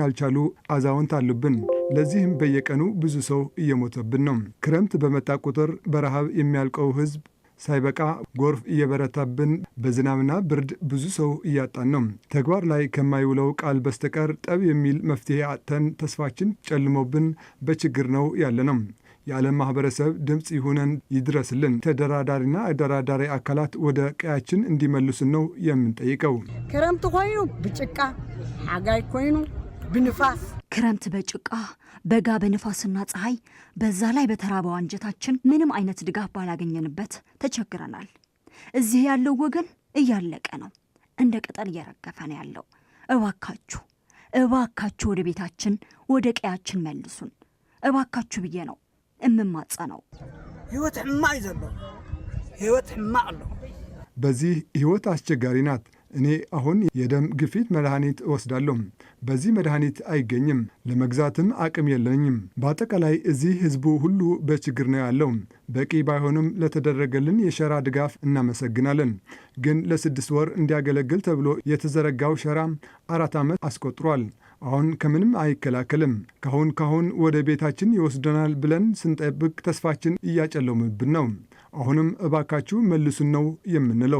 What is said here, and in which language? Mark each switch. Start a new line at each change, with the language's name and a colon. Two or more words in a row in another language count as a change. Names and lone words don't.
Amharic: ያልቻሉ አዛውንት አሉብን። ለዚህም በየቀኑ ብዙ ሰው እየሞተብን ነው። ክረምት በመጣ ቁጥር በረሃብ የሚያልቀው ህዝብ ሳይበቃ ጎርፍ እየበረታብን፣ በዝናብና ብርድ ብዙ ሰው እያጣን ነው። ተግባር ላይ ከማይውለው ቃል በስተቀር ጠብ የሚል መፍትሄ አጥተን ተስፋችን ጨልሞብን በችግር ነው ያለ ነው። የዓለም ማህበረሰብ ድምፅ ይሁነን፣ ይድረስልን። ተደራዳሪና አደራዳሪ አካላት ወደ ቀያችን እንዲመልሱን ነው የምንጠይቀው።
Tigrinya: ክረምት ኮይኑ ብጭቃ፣ ሓጋይ ኮይኑ ብንፋስ፣
Amharic: ክረምት በጭቃ በጋ በንፋስና ፀሐይ፣ በዛ ላይ በተራበው አንጀታችን ምንም አይነት ድጋፍ ባላገኘንበት ተቸግረናል። እዚህ ያለው ወገን እያለቀ ነው፣ እንደ ቅጠል እየረገፈ ነው ያለው። እባካችሁ ወደ ቤታችን ወደ ቀያችን መልሱን፣ እባካችሁ ብዬ ነው እምማጸነው።
Tigrinya: ህይወት ሕማቅ ዘሎ ህይወት ሕማቅ ኣሎ።
Amharic: በዚህ ህይወት አስቸጋሪ ናት። እኔ አሁን የደም ግፊት መድኃኒት እወስዳለሁ። በዚህ መድኃኒት አይገኝም፣ ለመግዛትም አቅም የለኝም። በአጠቃላይ እዚህ ህዝቡ ሁሉ በችግር ነው ያለው። በቂ ባይሆንም ለተደረገልን የሸራ ድጋፍ እናመሰግናለን። ግን ለ6 ወር እንዲያገለግል ተብሎ የተዘረጋው ሸራ 4 ዓመት አስቆጥሯል። አሁን ከምንም አይከላከልም። ካሁን ወደ ቤታችን ይወስደናል ብለን ስንጠብቅ ተስፋችን እያጨለሙብን ነው። አሁንም እባካችሁ መልሱን ነው የምንለው።